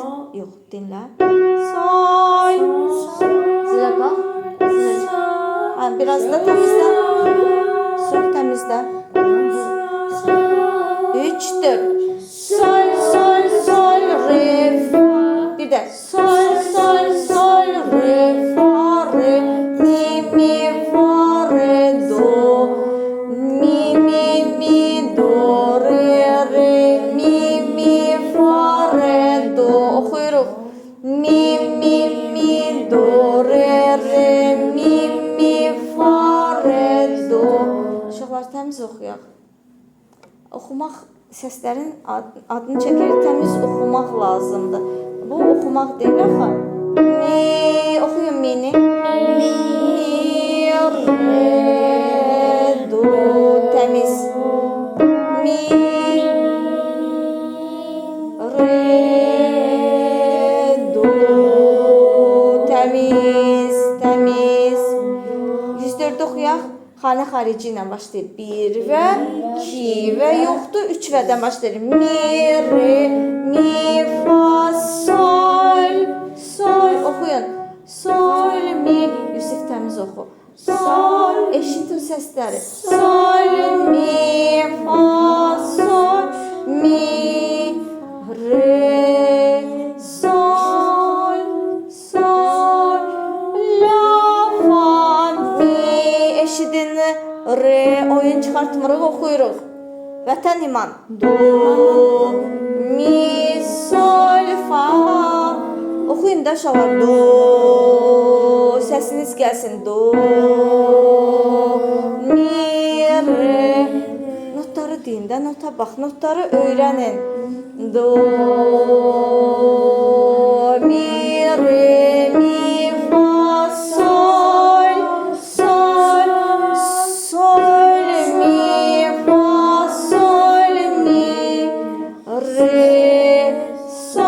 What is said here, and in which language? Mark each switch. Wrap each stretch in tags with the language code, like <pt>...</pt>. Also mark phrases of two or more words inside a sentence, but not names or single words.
<az>Yox, dinlə. Sol. Zilə qalx. Biraz da təmizlə. Sol təmizlə. 3, 4. Sol, sol, sol, re, fa. Bir də sol, sol, sol, re, fa, re. Mi, mi, fa, re, do. Mi, mi, mi, do, re, re. Mi, mi, fa, re, do. Oxuyuruq. Mi, mi, mi, do, re, re. Mi, mi, fa, re, do. Uşaqlar, təmiz oxuyaq. Oxumaq, səslərin adını çəkir, təmiz oxumaq lazımdır. Bu oxumaq deyil axı. Mi, oxuyun mini. Mi, re, do, təmiz. Mi, re, do, təmiz, təmiz. 104 oxuyaq. Xanə xarici ilə başlayır. 1 və 2 və yoxdur. 3 vədən başlayır. Mi, re, mi, fa, sol, sol. Oxuyun. Sol, mi. Yusif təmiz oxu. Sol. Eşitin səsləri. Sol, mi, fa, sol, mi, re, sol, sol, la, fa, mi. Eşidin. Re, oyun çıxartmırıq, oxuyuruq. Vətən iman. Do, mi, sol, fa. Oxuyun da uşaqlar. Do, səsiniz gəlsin. Do, mi, re. Notları deyin də, nota bax, notları öyrənin. Do, mi, re, mi, fa, sol, sol, sol, mi, fa, sol, mi, re,</az>